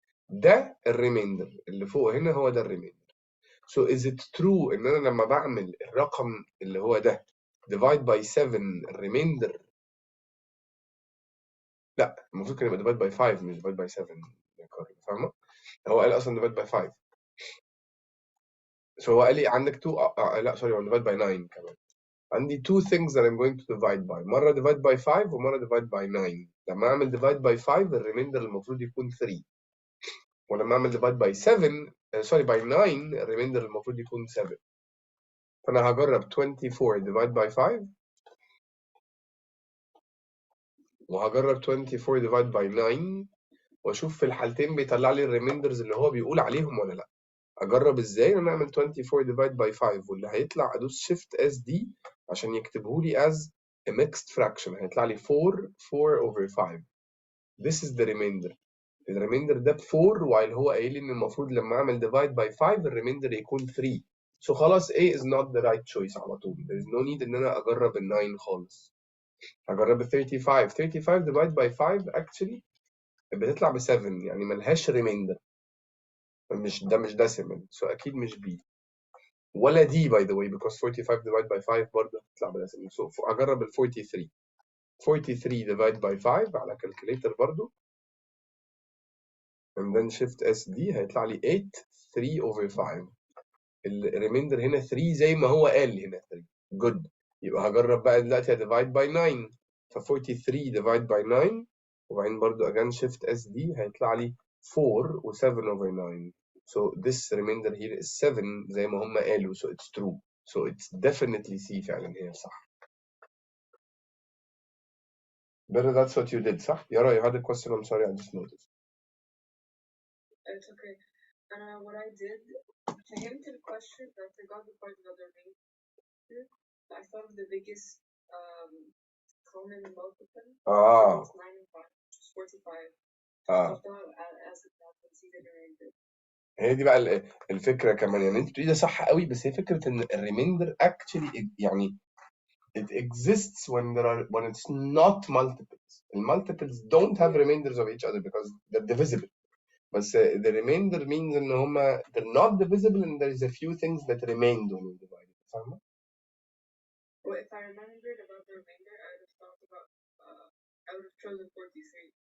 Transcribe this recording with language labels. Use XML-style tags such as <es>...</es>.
<ar>ده الريميندر اللي فوق هنا، هو ده الريميندر.</ar> <en>So is it true</en> <ar>ان انا لما بعمل الرقم اللي هو ده divide by 7 الريميندر، لا المفروض كان يبقى divide by 5 مش divide by 7 يا كارل، فاهمه؟ هو قال اصلا divide by 5. So هو قال لي عندك 2 لا سوري، هو divide by 9 كمان.</ar> <en>عندي 2 things that I'm going to divide by،</en> <ar>مرة</ar> <en>divide by 5 ومرة divide by 9.</en> <ar>لما أعمل divide by 5 الريميندر المفروض يكون 3، ولما أعمل divide by 7 سوري by 9 الريميندر المفروض يكون 7. فأنا هجرب 24 divide by 5 وهجرب 24 divide by 9 وأشوف في الحالتين بيطلع لي الريميندرز اللي هو بيقول عليهم ولا لأ. أجرب إزاي؟ أنا أعمل 24 divide by 5 واللي هيطلع أدوس shift SD عشان يكتبه لي as a mixed fraction. هيطلع لي 4 over 5.</ar> <en>This is the remainder.</en> <ar>الريميندر ده ب 4 while هو قايل لي ان المفروض لما اعمل divide by 5 الريميندر يكون 3.</ar> <en>So</en> <ar>خلاص</ar> <en>A is not the right choice</en> <ar>على طول.</ar> <en>There is no need</en> <ar>ان انا اجرب ال 9 خالص. هجرب ال 35. 35 divide by 5 actually بتطلع ب 7، يعني ملهاش ريميندر. مش decimal.</ar> <en>So</en> <ar>اكيد مش B ولا D</ar> <en>by the way because 45 divide by 5 برضه هتطلع ب decimal.</en> <ar>So هجرب ال 43.</ar> <en>43 divide by 5</en> <ar>على</ar> <en>calculator</en> <ar>برضه</ar> <en>and then shift SD هيطلع لي 8 3 over 5.</en> <ar>الريميندر هنا 3 زي ما هو قال هنا 3.</ar> <en>good.</en> <ar>يبقى هجرب بقى دلوقتي divide by 9. ف 43 divide by 9 وبعدين برضو</ar> <en>again</en> <ar>shift SD هيطلع لي 4 و 7 over 9.</ar> <en>So this remainder here is 7</en> <ar>زي ما هم قالوا.</ar> <en>So it's true. So it's definitely C</en> <ar>فعلا هي صح.</ar> <en>Better that's what you did</en> <ar>صح؟</ar> <en>Yara, you had a question. I'm sorry I just noticed. It's okay. What I did,</en> <ar>فهمت</ar> <en>the question, but I forgot the part about the remainder. I thought of the biggest common multiple. It's 9 and 5, which is 45.</en> <ar>فاخترتها</ar> <en>as a consider the remainder.</en> <ar>هي دي بقى الفكرة كمان. يعني انت بتقولي ده صح قوي، بس هي فكرة ان الريميندر actually يعني</ar> <en>it exists when it's not multiples. المultiples don't have remainders of each other because they're divisible. بس the remainder means</en> <ar>ان هما</ar> <en>they're not divisible and there is a few things that remained when you divide it.</en> <ar>فاهمة؟</ar> <en>Well, if I remembered about the remainder, I would have thought about I would have chosen 43.</en>